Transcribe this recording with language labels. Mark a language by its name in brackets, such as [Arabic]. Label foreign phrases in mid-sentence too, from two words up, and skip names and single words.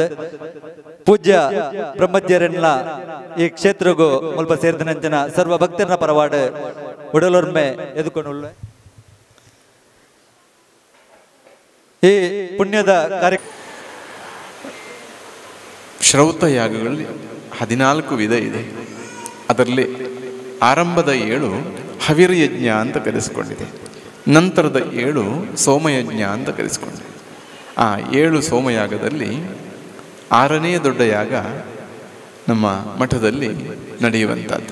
[Tulu] ಪೂಜ್ಯ ಬ್ರಹ್ಮಜ್ಞರನ್ನ ಈ ಕ್ಷೇತ್ರಗೂ ಮುಲ್ಪ ಸೇರಿದನಂಚಿನ ಸರ್ವ ಭಕ್ತರನ್ನ ಪರವಾಡ ಉಡಲೊರ್ಮೆ ಎದುಕೊಂಡು ಈ ಪುಣ್ಯದ ಕಾರ್ಯಕ್ರಮ. [Kannada] ಶ್ರೌತ ಯಾಗಗಳಲ್ಲಿ 14 ವಿಧ ಇದೆ. ಅದರಲ್ಲಿ ಆರಂಭದ 7 ಹವಿರ್ಯಜ್ಞ ಅಂತ ಕರೆಸಿಕೊಂಡಿದೆ. ನಂತರದ 7 ಸೋಮಯಜ್ಞ ಅಂತ ಕರೆಸಿಕೊಂಡಿದೆ. ಆ 7 ಸೋಮಯಾಗದಲ್ಲಿ 6ನೇ ದೊಡ್ಡ ಯಾಗ ನಮ್ಮ ಮಠದಲ್ಲಿ ನಡೆಯುವಂಥದ್ದು.